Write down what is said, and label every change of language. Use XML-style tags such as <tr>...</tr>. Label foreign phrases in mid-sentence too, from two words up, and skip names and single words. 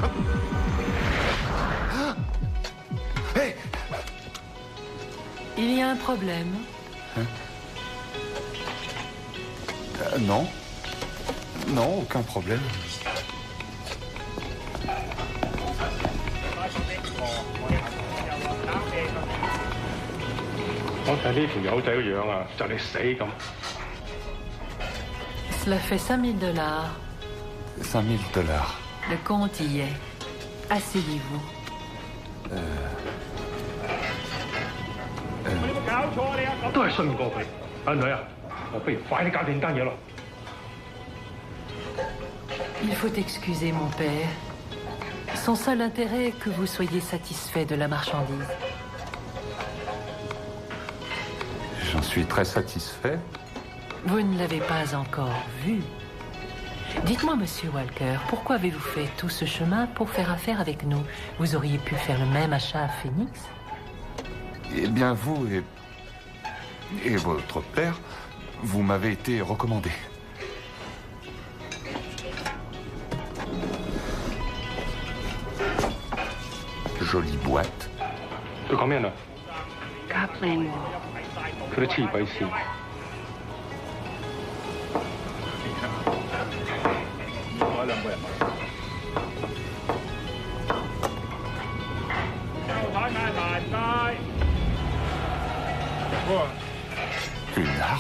<fr>Hé! Il y a un problème. Non. Non, aucun problème.</fr> <yue>我睇呢條友仔個樣啊，就嚟死咁。</yue> <fr>Cela fait 5000 $. 5000 $. Le compte y est. Asseyez-vous.</fr> <yue>都係信唔過佢。阿女啊，我不如快啲搞掂單嘢咯。</yue> <fr>Il faut excuser mon père. Son seul intérêt est que vous soyez satisfait de la marchandise. J'en suis très satisfait. Vous ne l'avez pas encore vu. Dites-moi, monsieur Walker, pourquoi avez-vous fait tout ce chemin pour faire affaire avec nous? Vous auriez pu faire le même achat à Phoenix? Eh bien, vous et votre père, vous m'avez été recommandé. Jolie boîte.</fr> <yue>佢講咩啊？夾靚喎。佢都黐鬼線。</yue> <fr>Une arme?</fr>